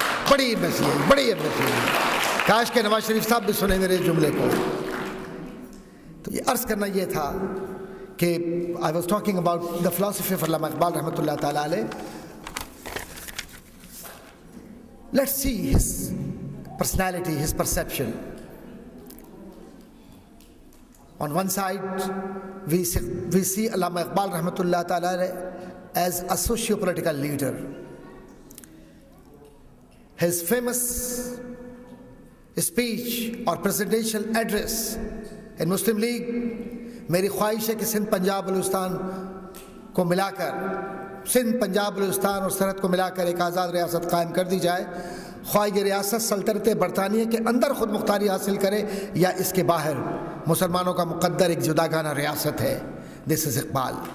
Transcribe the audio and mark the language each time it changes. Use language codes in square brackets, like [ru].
[ur] بڑی ایمبیسی ہے, بڑی ایمبیسی ہے. کاش کہ نواز شریف صاحب بھی سنیں میرے جملے کو. تو یہ عرض کرنا یہ تھا کہ [en] I was talking about the philosophy of Allama Iqbal rahmatullah ta'ala alayh. Let's see his personality, his perception. On one side, we see Allama Iqbal rahmatullah ta'ala as a socio-political leader. His famous speech or presidential address in Muslim League, [ur] میری خواہش ہے کہ سندھ پنجاب بلوچستان کو ملا کر, سندھ پنجاب بلوچستان اور سرحد کو ملا کر ایک آزاد ریاست قائم کر دی جائے, خواہ یہ ریاست سلطنت برطانیہ کے اندر خود مختاری حاصل کرے یا اس کے باہر مسلمانوں کا مقدر ایک جداگانہ ریاست ہے. [en] This is Iqbal.